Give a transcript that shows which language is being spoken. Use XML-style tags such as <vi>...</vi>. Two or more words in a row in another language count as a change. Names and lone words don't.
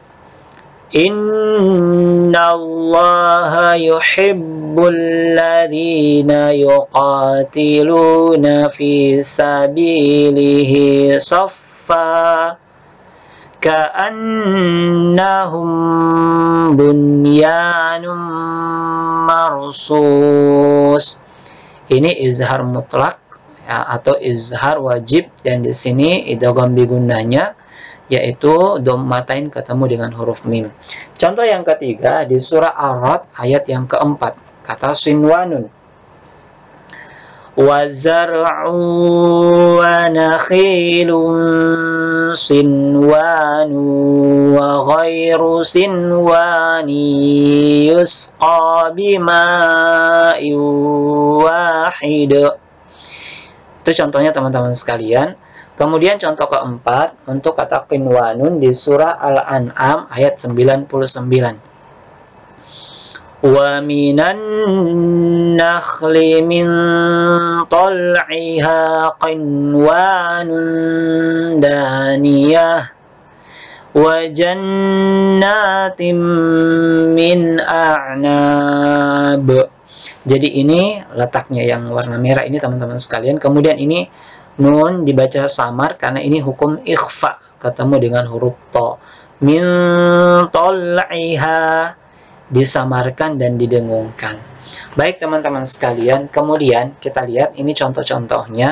<ar>إن الله يحب الذين يقاتلون في سبيله صفا كأنهم بنيان مرصوص.</ar> <id>Ini izhar mutlak ya, atau izhar wajib, dan di sini idgham bi gunnahnya yaitu dhammatain ketemu dengan huruf mim. Contoh yang ketiga di surah Ar-Ra'd ayat yang keempat, kata sinwanun.</id> <ar>وزرع ونخيل صنوان وغير صنوان يسقى بماء واحد.</ar> <id>Itu contohnya, teman-teman sekalian. Kemudian contoh keempat untuk kata qinwanun di surah Al-An'am ayat 99.</id> <ar>ومن النخل من طلعها قنوان دانية وجنات من أعناب.</ar> <id>Jadi ini letaknya yang warna merah ini, teman-teman sekalian. Kemudian ini nun dibaca samar karena ini hukum ikhfa ketemu dengan huruf to.</id> <ar>من طلعها,</ar> <id>disamarkan dan didengungkan. Baik teman-teman sekalian, kemudian kita lihat ini contoh-contohnya.</id>